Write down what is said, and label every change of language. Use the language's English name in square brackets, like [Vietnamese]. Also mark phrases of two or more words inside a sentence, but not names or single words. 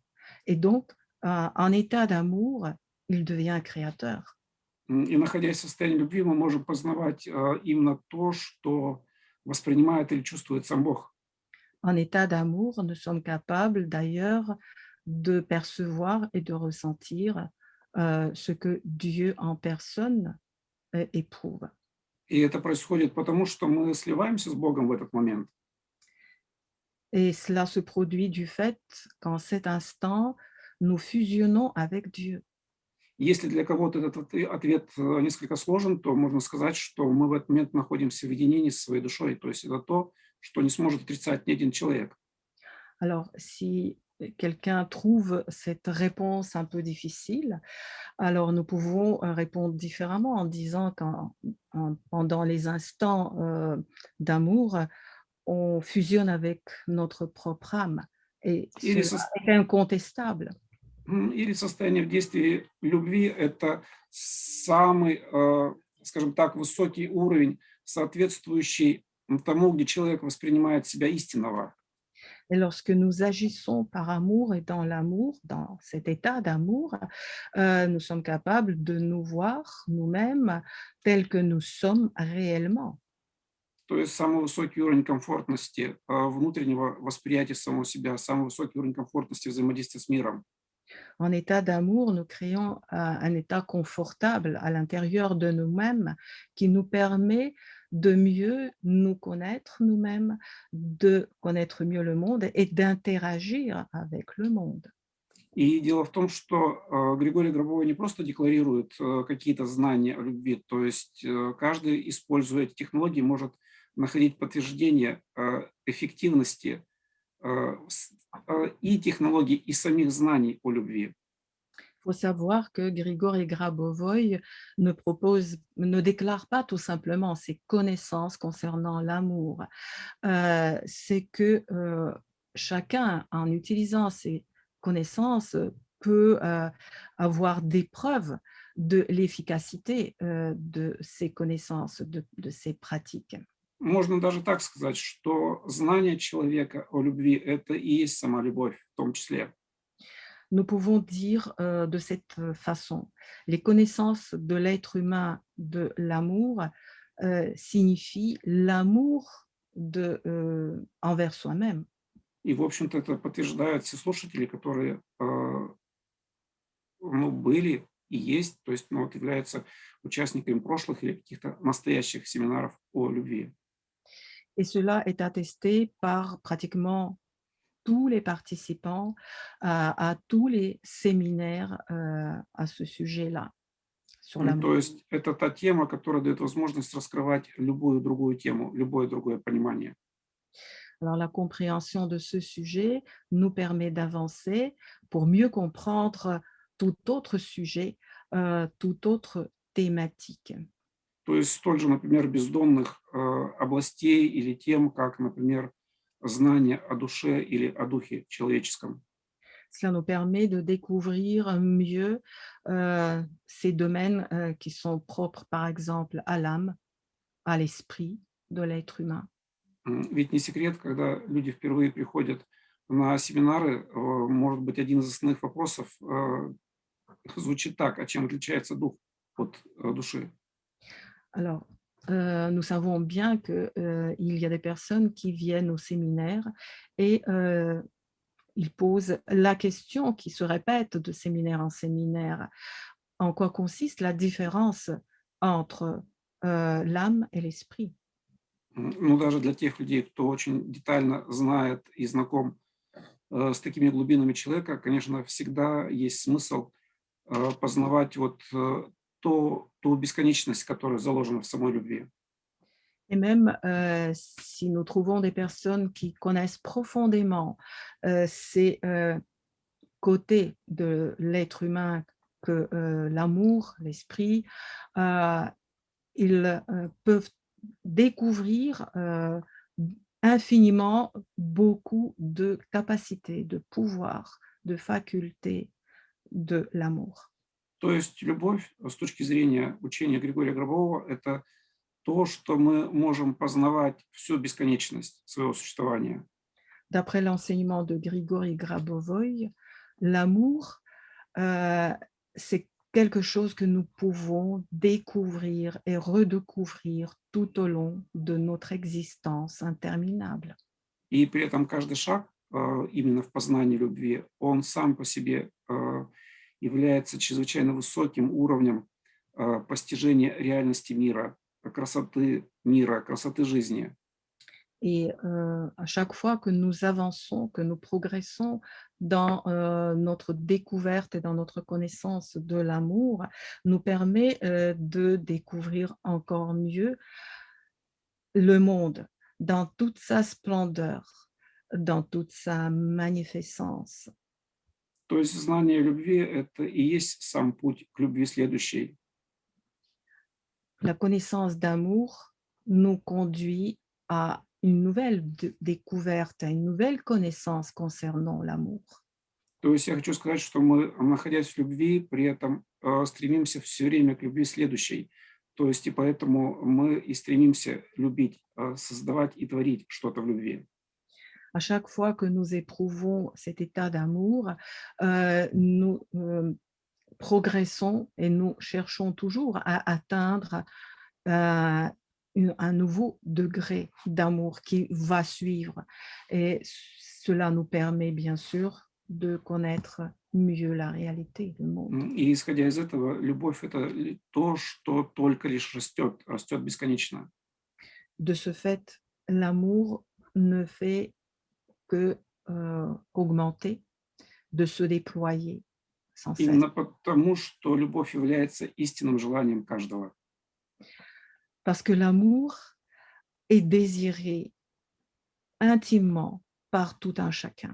[French] Et donc, en état d'amour, il devient créateur. [Russian] И находясь в состоянии любви, мы можем познавать именно то, что воспринимает или чувствует сам Бог. [French] En état d'amour, nous sommes capables d'ailleurs de percevoir et de ressentir ce que Dieu en personne éprouve. [Russian] И это происходит потому, что мы сливаемся с Богом в этот момент. [French] Et cela se produit du fait qu'en cet instant, nous fusionnons avec Dieu. [Russian] Если для кого-то этот ответ несколько сложен, то можно сказать, что мы в этот момент находимся в единении со своей душой. То есть это то, что не сможет отрицать ни один человек. [French] Alors, si quelqu'un trouve cette réponse un peu difficile, alors nous pouvons répondre différemment en disant pendant les instants d'amour, on fusionne avec notre propre âme. Et [Russian] Или, [French] cela est incontestable. [Russian] или состояние в действии любви– это самый, скажем так, высокий уровень, соответствующий тому, где человек воспринимает себя истинного. [French] Et lorsque nous agissons par amour et dans l'amour, dans cet état d'amour, nous sommes capables de nous voir nous-mêmes tels que nous sommes réellement. [Russian] То есть самый высокий уровень комфортности внутреннего восприятия самого себя, самый высокий уровень комфортности взаимодействия с миром. [French] En état d'amour, nous créons un état confortable à l'intérieur de nous-mêmes qui nous permet de mieux nous connaître nous-mêmes, de connaître mieux le monde et d'interagir avec le monde. [Russian] И дело в том, что Григорий Гробовой не просто декларирует какие-то знания о любви, то есть каждый, используя эти технологии, может находить подтверждение эффективности и технологий, и самих знаний о любви. [French] Il faut savoir que Grigori Grabovoy ne déclare pas tout simplement ses connaissances concernant l'amour. C'est que chacun, en utilisant ses connaissances, peut avoir des preuves de l'efficacité de ces connaissances, de ces pratiques. [Russian] Можно даже так сказать, что знание человека о любви– это и есть сама любовь в том числе. [French] Nous pouvons dire de cette façon, les connaissances de l'être humain de l'amour signifient l'amour envers soi-même. [Russian] И, в общем-то, это подтверждают все слушатели, которые, ну, были и есть, то есть, ну, вот являются участниками прошлых или каких-то настоящих семинаров о любви. [French] Et cela est attesté par pratiquement tous les participants à tous les séminaires à ce sujet-là, sur l'amour. [Russian] То есть это та тема, которая дает возможность раскрывать любую другую тему, любое другое понимание. [French] Alors, la compréhension de ce sujet nous permet d'avancer pour mieux comprendre tout autre sujet, toute autre thématique. [Russian] То есть столь же, например, бездонных областей или тем, как, например, знание о душе или о духе человеческом. [French] Cela nous permet de découvrir mieux ces domaines qui sont propres, par exemple, à l'âme, à l'esprit de l'être humain. [Russian] Ведь не секрет, когда люди впервые приходят на семинары, может быть, один из основных вопросов звучит так: а чем отличается дух от души? [French] Alors, nous savons bien qu'il y a des personnes qui viennent au séminaire et ils posent la question qui se répète de séminaire en séminaire. En quoi consiste la différence entre l'âme et l'esprit? [Russian] Ну, даже для тех людей, кто очень детально знает и знаком с такими глубинами человека, конечно, всегда есть смысл познавать вот ту бесконечность, которая заложена в самой любви. [French] Et même si nous trouvons des personnes qui connaissent profondément ces côtés de l'être humain que l'amour, l'esprit, euh, ils peuvent découvrir infiniment beaucoup de capacités, de pouvoirs, de facultés de l'amour. [Russian] То есть любовь с точки зрения учения Григория Гробового — это то, что мы можем познавать всю бесконечность своего существования. [French] D'après l'enseignement de Grigori Grabovoï, l'amour, euh, c'est quelque chose que nous pouvons découvrir et redécouvrir tout au long de notre existence interminable. [Russian] И при этом каждый шаг именно в познании любви, он сам по себе является чрезвычайно высоким уровнем постижения реальности мира, красоты жизни. [French] Et à chaque fois que nous avançons, que nous progressons dans notre découverte et dans notre connaissance de l'amour, nous permet de découvrir encore mieux le monde dans toute sa splendeur, dans toute sa magnificence. [Russian] То есть знание любви — это и есть сам путь к любви следующей. [French] La connaissance d'amour nous conduit à une nouvelle découverte, à une nouvelle connaissance concernant l'amour. [Russian] То есть я хочу сказать, что мы, находясь в любви, при этом стремимся все время к любви следующей. То есть и поэтому мы и стремимся любить, создавать и творить что-то в любви. [French] À chaque fois que nous éprouvons cet état d'amour, nous progressons et nous cherchons toujours à atteindre un nouveau degré d'amour qui va suivre. Et cela nous permet bien sûr de connaître mieux la réalité du monde. [Russian] И исходя из этого, любовь — это то, что только лишь растет, растет бесконечно. [French] De ce fait, l'amour ne fait que qu'augmenter, de se déployer sans cesse. [Russian] Именно потому, что любовь является истинным желанием каждого. [French] Parce que l'amour est désiré intimement par tout un chacun.